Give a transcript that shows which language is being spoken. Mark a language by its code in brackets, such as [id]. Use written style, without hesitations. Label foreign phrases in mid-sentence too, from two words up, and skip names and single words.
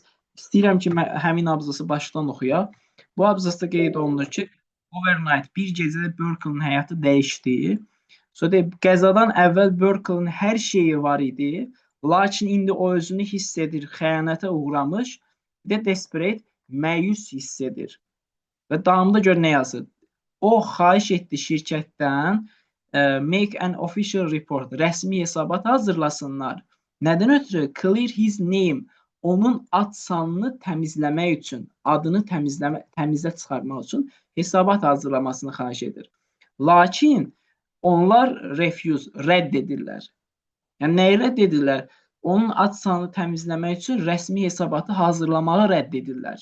[az] İstəyirəm ki, həmin abzası başdan oxuyaq. Bu abzasda qeyd olunur ki, overnight, bir gecədə Berkel'in həyatı dəyişdi. Sonra deyib, qəzadan əvvəl Berkel'in hər şeyi var idi, lakin indi o özünü hiss edir, xəyanətə uğramış, bir də desperate, məyus hiss edir. Və davamında gör nə yazır? O, xahiş etdi şirkətdən [en] make an official report, [az] rəsmi hesabat hazırlasınlar. Nədən ötürü? [en] Clear his name, [az] onun ad sanını təmizləmək üçün, adını təmizlə çıxarmaq üçün hesabat hazırlamasını xahiş edir. Lakin onlar refuse, rədd edirlər. Yəni, nəyi rədd edirlər? Onun ad sanını təmizləmək üçün rəsmi hesabatı hazırlamağı rədd edirlər.